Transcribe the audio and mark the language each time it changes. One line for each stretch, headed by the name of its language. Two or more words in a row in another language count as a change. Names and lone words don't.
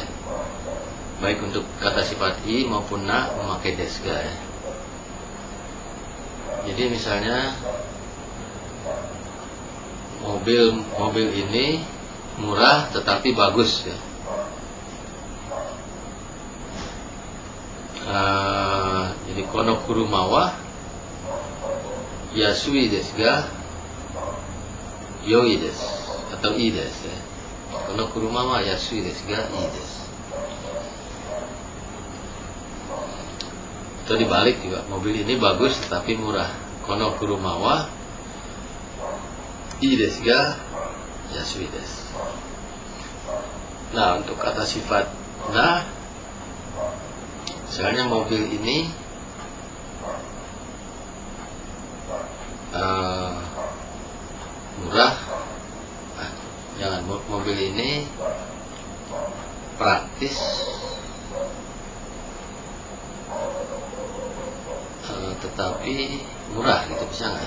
Indonesian: Baik untuk kata sifat i maupun na memakai deska ya. Jadi misalnya mobil ini murah tetapi bagus ya.
Japanese: Jadi この車は安いですがよいです atau いいです ya. この車は安いですがいいです.
Indonesian: Atau dibalik juga, mobil ini bagus tetapi murah.
Japanese: この車はいいですが安いです.
Indonesian: Nah, untuk kata sifat na, misalnya mobil ini murah, jangan, mobil ini praktis, tetapi murah gitu, bisa nggak ya?